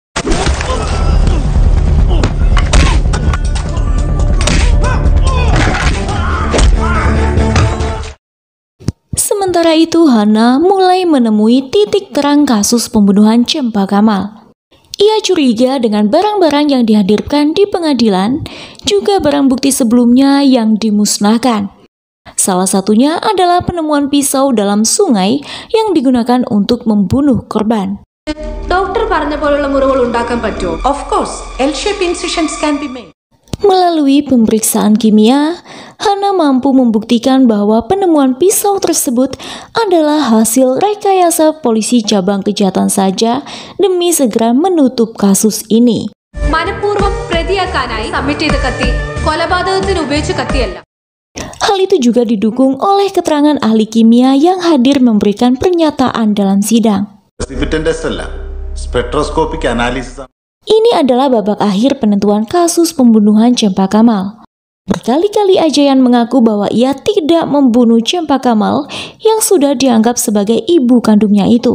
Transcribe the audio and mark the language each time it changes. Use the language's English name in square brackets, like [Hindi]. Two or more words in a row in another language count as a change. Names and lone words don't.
[Indonesian] Sementara itu, Hana mulai menemui titik terang kasus pembunuhan Cempa Kamal. Ia curiga dengan barang-barang yang dihadirkan di pengadilan, juga barang bukti sebelumnya yang dimusnahkan. Salah satunya adalah penemuan pisau dalam sungai yang digunakan untuk membunuh korban. [Malayalam] ഡോക്ടർ പറഞ്ഞ പോലുള്ള മുറിവുകൾ ഉണ്ടാക്കാൻ പറ്റുമോ? [English] of course L-shaped incisions can be made. [Indonesian] Melalui pemeriksaan kimia, Hana mampu membuktikan bahwa penemuan pisau tersebut adalah hasil rekayasa polisi cabang kejahatan saja demi segera menutup kasus ini. [Malayalam] മനഃപൂർവ്വം പ്രതിയാക്കാനായി സബ്മിറ്റ് ചെയ്ത കത്തി കൊലപാതകത്തിന് ഉപയോഗിച്ച കത്തിയല്ല. [Indonesian] Hal itu juga didukung oleh keterangan ahli kimia yang hadir memberikan pernyataan dalam sidang. [English] Spectroscopic analysis. [Indonesian] Ini adalah babak akhir penentuan kasus pembunuhan Cempa Kamal. Berkali-kali Ajayan mengaku bahwa ia tidak membunuh Cempa Kamal yang sudah dianggap sebagai ibu kandungnya itu.